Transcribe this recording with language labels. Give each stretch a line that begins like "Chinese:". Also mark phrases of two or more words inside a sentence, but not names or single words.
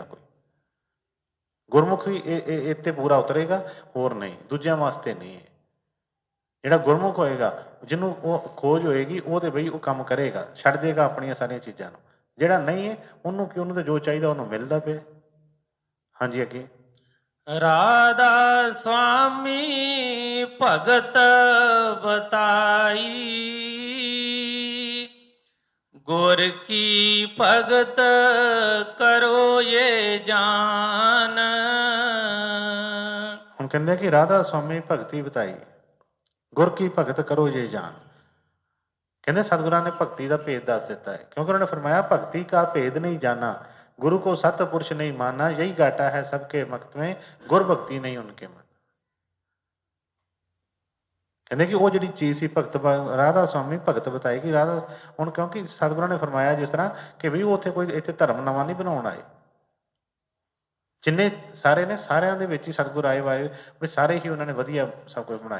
Punjabi: ਕੋਈ ਗੁਰਮੁਖ ਹੀ ਇਹ ਤੇ ਪੂਰਾ ਉਤਰੇਗਾ, ਹੋਰ ਨਹੀਂ, ਦੂਜਿਆਂ ਵਾਸਤੇ ਨਹੀਂ ਹੈ। ਜਿਹੜਾ ਗੁਰਮੁਖ ਹੋਏਗਾ, ਜਿਹਨੂੰ ਉਹ ਖੋਜ ਹੋਏਗੀ, ਉਹ ਤੇ ਬਈ ਉਹ ਕੰਮ ਕਰੇਗਾ, ਛੱਡ ਦੇਗਾ ਆਪਣੀਆਂ ਸਾਰੀਆਂ ਚੀਜ਼ਾਂ ਨੂੰ। ਜਿਹੜਾ ਨਹੀਂ ਹੈ ਉਹਨੂੰ ਕਿ ਉਹਨੂੰ ਤਾਂ ਜੋ ਚਾਹੀਦਾ ਉਹਨੂੰ ਮਿਲਦਾ ਪਿਆ। ਹਾਂਜੀ, ਅੱਗੇ
Hindi: राधा स्वामी भगत बताई, गुर की भगत करो ये जान।
Punjabi: ਹੁਣ ਕਹਿੰਦੇ ਕਿ
Hindi: राधा स्वामी भगती बताई, गुर की भगत करो जे जान।
Punjabi: ਕਹਿੰਦੇ ਸਤਿਗੁਰਾਂ ਨੇ ਭਗਤੀ ਦਾ ਭੇਦ ਦੱਸ ਦਿੱਤਾ ਹੈ, ਕਿਉਂਕਿ ਉਹਨਾਂ ਨੇ ਫਰਮਾਇਆ
Hindi: भगती का भेद नहीं जाना, गुरु को सतपुरुष नहीं माना, यही घाटा है सबके मक्त में, गुर भक्ति नहीं उनके मन।
Punjabi: ਕਹਿੰਦੇ ਕਿ ਉਹ ਜਿਹੜੀ ਚੀਜ਼ ਸੀ ਭਗਤ
Hindi: राधा सुआमी भगत बताई
Punjabi: ਕਿ ਰਾਧਾ ਹੁਣ, ਕਿਉਂਕਿ ਸਤਿਗੁਰਾਂ ਨੇ ਫਰਮਾਇਆ ਜਿਸ ਤਰ੍ਹਾਂ ਕਿ ਵੀ ਉਹ ਉੱਥੇ ਕੋਈ ਇੱਥੇ ਧਰਮ ਨਵਾਂ ਨਹੀਂ ਬਣਾਉਣ ਆਏ, ਜਿੰਨੇ ਸਾਰੇ ਨੇ ਸਾਰਿਆਂ ਦੇ ਵਿੱਚ ਹੀ ਸਤਿਗੁਰ ਆਏ ਵਾਏ ਵੀ ਸਾਰੇ ਹੀ ਉਹਨਾਂ ਨੇ ਵਧੀਆ ਸਭ ਕੁਝ ਬਣਾਏ।